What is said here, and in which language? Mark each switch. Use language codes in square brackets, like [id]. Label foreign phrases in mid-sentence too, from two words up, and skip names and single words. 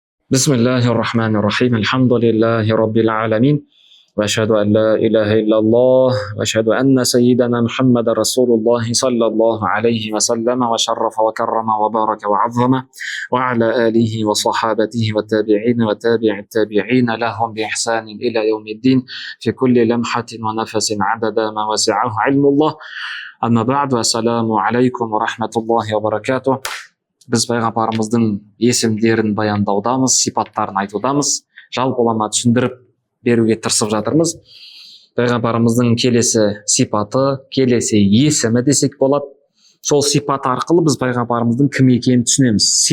[ar] بسم الله الرحمن الرحيم الحمد لله رب العالمين وأشهد أن لا إله إلا الله وأشهد أن سيدنا محمد رسول الله صلى الله عليه وسلم وشرف وكرم وبارك وعظم وعلى آله وصحابته والتابعين وتابع التابعين لهم بإحسان إلى يوم الدين في كل لمحة ونفس عدد ما وسعه علم الله أما بعد والسلام عليكم ورحمة الله وبركاته. [kk] Біз пайғамбарымыздың есімдерін баяндаудамыз, сипаттарын айтудамыз, жалпылама түсіндіріп беруге тырысып жатырмыз. Пайғамбарымыздың келесі сипаты, келесі есімі десек болады. Сол сипат арқылы біз пайғамбарымыздың кім екенін түсінеміз.